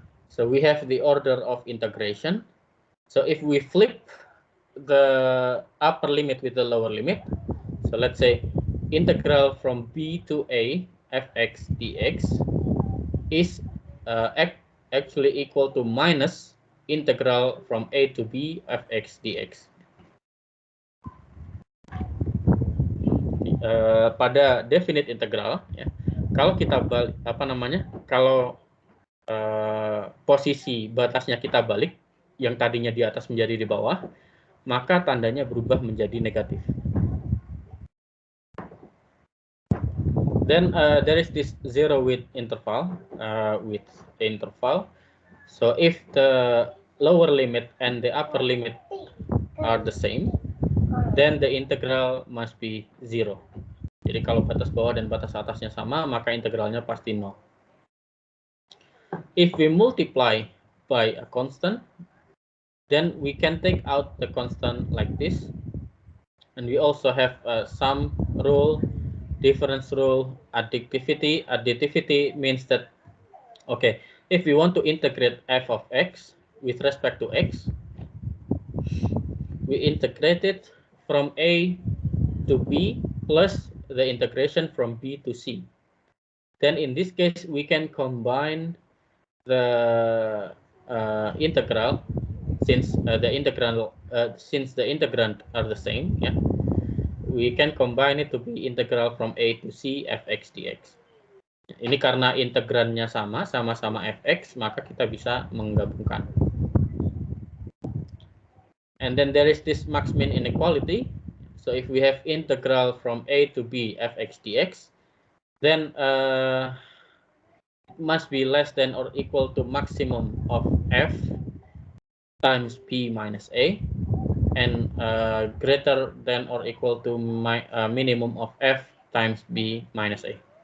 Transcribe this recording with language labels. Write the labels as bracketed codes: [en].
[en] So we have the order of integration. So if we flip the upper limit with the lower limit, so let's say integral from b to a fx dx is actually equal to minus integral from a to b fx dx. [id] Pada definite integral, ya, kalau kita balik kalau posisi batasnya kita balik, yang tadinya di atas menjadi di bawah, maka tandanya berubah menjadi negatif. [en] Then there is this zero width interval, So if the lower limit and the upper limit are the same, then the integral must be 0. [id] Jadi kalau batas bawah dan batas atasnya sama, maka integralnya pasti 0. [en] If we multiply by a constant, then we can take out the constant like this. And we also have sum rule, difference rule, additivity. Additivity means that, okay, if we want to integrate f of x with respect to x, we integrate it from a to b plus the integration from b to c. Then in this case, we can combine the integral since the integrand are the same. Yeah, we can combine it to be integral from a to c fx dx. [id] Ini karena integrannya sama-sama fx, maka kita bisa menggabungkan. [en] And then there is this max min inequality. So if we have integral from a to b fx dx, then it must be less than or equal to maximum of f times b minus a, and greater than or equal to minimum of f times b minus a.